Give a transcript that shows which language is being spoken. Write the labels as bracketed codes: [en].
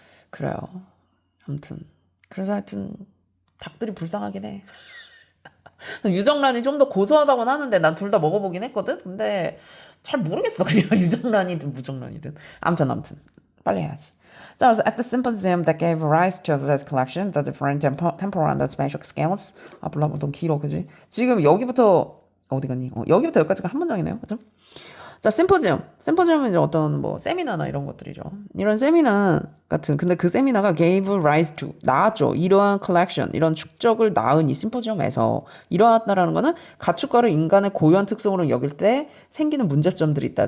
[ko] 그래요. 아무튼 그래서 하여튼 닭들이 불쌍하긴 해. 유정란이 좀 더 고소하다고는 하는데 난 둘 다 먹어보긴 했거든. 근데 잘 모르겠어. 그냥 유정란이든 무정란이든. 아무튼 빨리 해야지. [en] So at the symposium that gave rise to this collection, the different temporal and spatial scales. [ko] 아, 몰라, 너무 길어, 그지? 지금 여기부터 어디 갔니? 여기부터 여기까지가 한 문장이네요, 그죠? 자, 심포지엄은 이제 어떤 뭐 세미나나 이런 것들이죠. 이런 세미나 같은, 근데 그 세미나가 [en] gave rise to, [ko] 낳았죠. 이러한 collection, 이런 축적을 낳은 이 심포지엄에서 이러하다라는 거는 가축과를 인간의 고유한 특성으로 여길 때 생기는 문제점들이 있다.